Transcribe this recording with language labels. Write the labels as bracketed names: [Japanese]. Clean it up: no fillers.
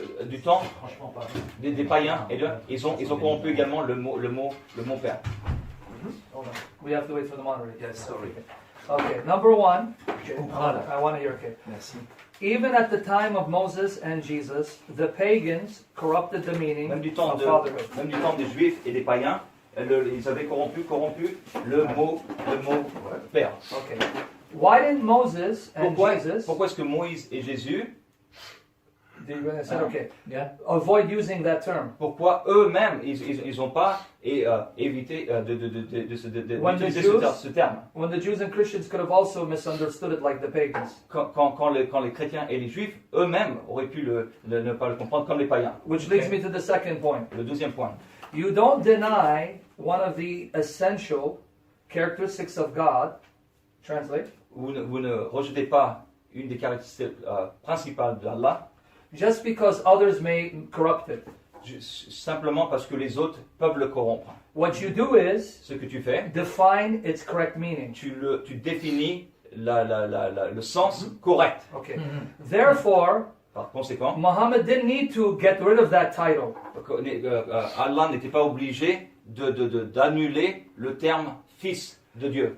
[French] du temps des païens, et ils ont corrompu également le mot père. [English] Hold on. We have to wait for the moderator. Yes, sorry. Okay, number one, [French] Comprends, là. [English] I want to hear, okay. [French] Merci. [English] Even at the time of Moses and Jesus, the pagans corrupted the meaning [French] Même du temps [English] of fatherhood. [French] des juifs et des païens, ils avaient corrompu le mot père. [English] Okay. Why didn't Moses and Jesus, [French] Pourquoi est-ce que Moïse et Jésus, [English] I said, okay, Yeah. avoid using that term? [French] pourquoi eux-mêmes ils ont pas évité d'utiliser ce terme? [English] When the Jews and Christians could have also misunderstood it like the pagans. [French] Quand les chrétiens et les juifs eux-mêmes auraient pu ne pas le comprendre comme les païens. [English] Which leads me to the second point. [French] Le deuxième point. [English] You don't deny one of the essential characteristics of God. Translate. [French] Vous ne rejetez pas une des caractéristiques principales d'Allah [English] Just because others may corrupt it. [French] simplement parce que les autres peuvent le corrompre. [English] What you do is [French] Ce que tu fais, [English] define its correct meaning. [French] tu définis le sens correct. [English] Okay. Therefore, [French] Par conséquent, [English] Muhammad didn't need to get rid of that title. [French] Allah n'était pas obligé d'annuler le terme fils de Dieu.